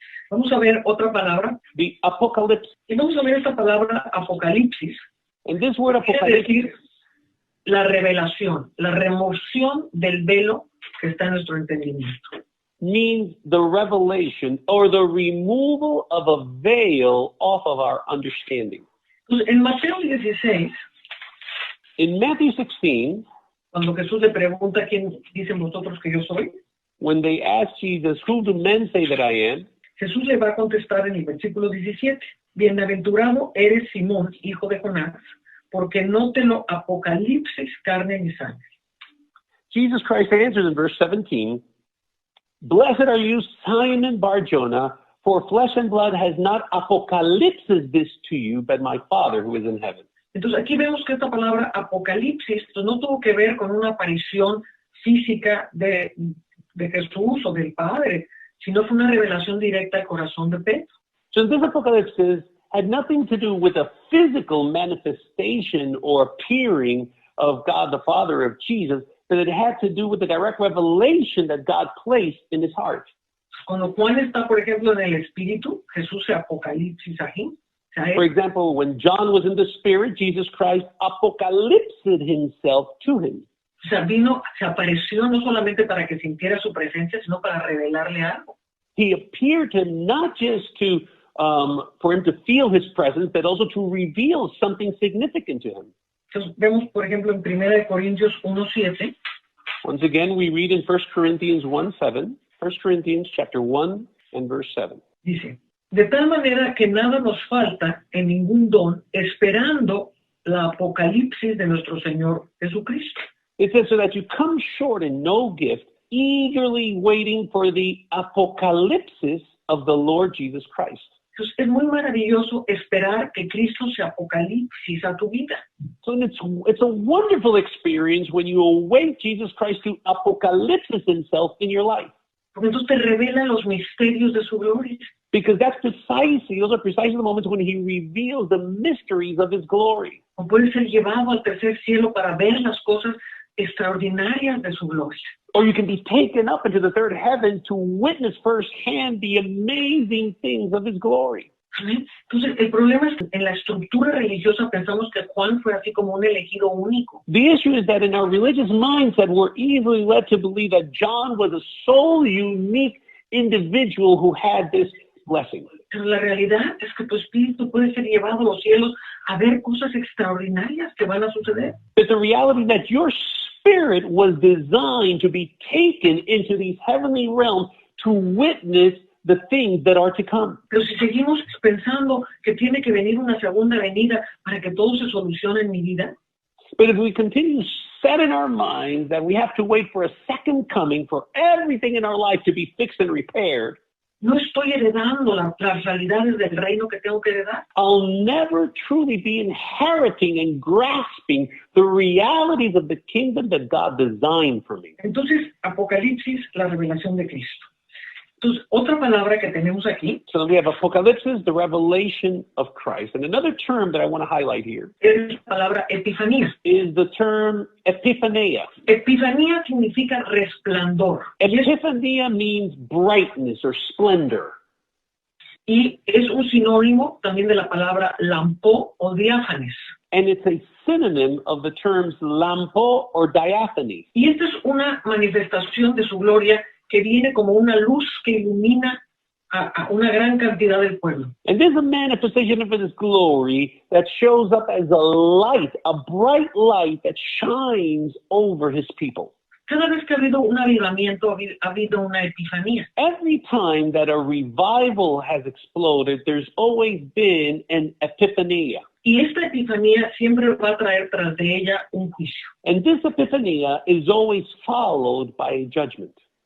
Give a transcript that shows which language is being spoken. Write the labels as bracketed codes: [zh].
[es] Vamos a ver otra palabra. [en] the Apocalypse. [es] Y vamos a ver esta palabra apocalipsis. [en] And this word [es] Quiere [en] apocalypse [es] decir la revelación, la remoción del velo que está en nuestro entendimiento. [en] means the revelation or the removal of a veil off of our understanding. [es] Entonces, en Mateo 16, [en] In Matthew 16, [es] cuando Jesús le pregunta quién dicen vosotros que yo soy, [en] when they ask Jesus, who do men say that I am? [es] Jesús le va a contestar en el versículo 17, bienaventurado eres Simón, hijo de Jonás, porque no te lo apocalipsis carne ni sangre. [en] Jesus Christ answers in verse 17, Blessed are you, Simon Bar-Jonah, For flesh and blood has not apocalypsis this to you, but my Father who is in heaven. [es] Entonces aquí vemos que esta palabra apocalipsis pues, no tuvo que ver con una aparición física de Jesús o del Padre, sino fue una revelación directa al corazón de Pedro. [en] So this apocalypsis had nothing to do with a physical manifestation or appearing of God the Father, of Jesus, but it had to do with the direct revelation that God placed in his heart. [es] Cuando Juan está, por ejemplo, en el Espíritu, Jesús se apocalipsis aquí. [en] For example, when John was in the Spirit, Jesus Christ apocalypsed himself to him. [es] O sea, vino, se apareció no solamente para que sintiera su presencia, sino para revelarle algo. [en] He appeared to him not just to for him to feel his presence, but also to reveal something significant to him. [es] Entonces, vemos, por ejemplo, en 1 Corintios 1:7. [en] Once again, we read in 1 Corinthians 1:7, 1 Corinthians chapter 1 and verse 7. [es] Dice, de tal manera que nada nos falta en ningún don, esperando la apocalipsis de nuestro Señor Jesucristo. [en] It says, so that you come short in no gift, eagerly waiting for the apocalypsis of the Lord Jesus Christ. [es] Entonces, es muy maravilloso esperar que Cristo se apocalipsis a tu vida. [en] So it's a wonderful experience when you await Jesus Christ to apocalypsis himself in your life. [es] Porque entonces te revela los misterios de su gloria. [en] Because those are precisely the moments when he reveals the mysteries of his glory. [es] O puedes ser llevado al tercer cielo para ver las cosas extraordinarias de su gloria. [en] Or you can be taken up into the third heaven to witness firsthand the amazing things of his glory. [es] ¿Amén? Entonces, el problema es que en la estructura religiosa pensamos que Juan fue así como un elegido único. [en] The issue is that in our religious mindset, we're easily led to believe that John was a sole, unique individual who had this blessing. [es] Pero la realidad es que tu espíritu puede ser llevado a los cielos a ver cosas extraordinarias que van a suceder. [en] But the reality that your spirit was designed to be taken into these heavenly realms to witness the things that are to come. [es] Pero si seguimos pensando que tiene que venir una segunda venida para que todo se solucione en mi vida, [en] But if we continue set in our minds that we have to wait for a second coming for everything in our life to be fixed and repaired, [es] no estoy heredando las realidades del reino que tengo que heredar. [en] I'll never truly be inheriting and grasping the realities of the kingdom that God designed for me. [es] Entonces, Apocalipsis, la revelación de Cristo. Entonces, otra palabra que tenemos aquí [en] So we have apocalypsis, the revelation of Christ. And another term that I want to highlight here [es] es la palabra epifanía. [en] is the term epiphania. [es] Epifanía significa resplandor. [en] Epiphania means brightness or splendor. [es] Y es un sinónimo también de la palabra lampó o diáfanes. [en] And it's a synonym of the terms lampo or diaphany. [es] Y esta es una manifestación de su gloria que viene como una luz que ilumina a una gran cantidad del pueblo. [en] And there's a manifestation of his glory that shows up as a light, a bright light that shines over his people. [es] Cada vez que ha habido un avivamiento, ha habido una epifanía. [en] Every time that a revival has exploded, there's always been an epiphania. [es] Y esta epifanía siempre va a traer tras de ella un juicio. [en] And this epiphania is always followed by a judgment.